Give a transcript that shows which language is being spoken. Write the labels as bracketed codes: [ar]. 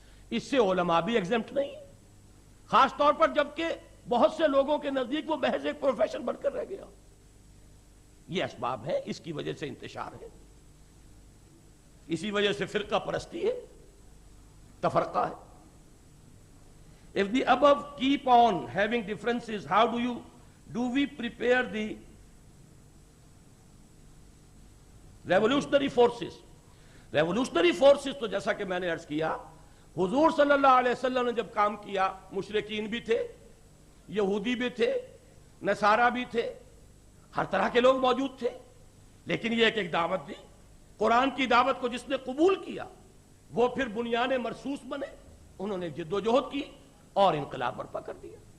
[ur] اس سے علماء بھی ایگزمپٹ نہیں، خاص طور پر جبکہ بہت سے لوگوں کے نزدیک وہ محض ایک پروفیشن بن کر رہ گیا. یہ اسباب ہیں، اس کی وجہ سے انتشار ہے، اسی وجہ سے فرقہ پرستی ہے، تفرقہ ہے. [en] If the above keep on having differences, how do we prepare the revolutionary forces? [ur] Revolutionary forces تو جیسا کہ میں نے عرض کیا، حضور صلی اللہ علیہ وسلم نے جب کام کیا، مشرکین بھی تھے، یہودی بھی تھے، نصارہ بھی تھے، ہر طرح کے لوگ موجود تھے، لیکن یہ ایک دعوت دی. قرآن کی دعوت کو جس نے قبول کیا وہ پھر بنیان مرصوص بنے، انہوں نے جد و جہد کی اور انقلاب برپا کر دیا.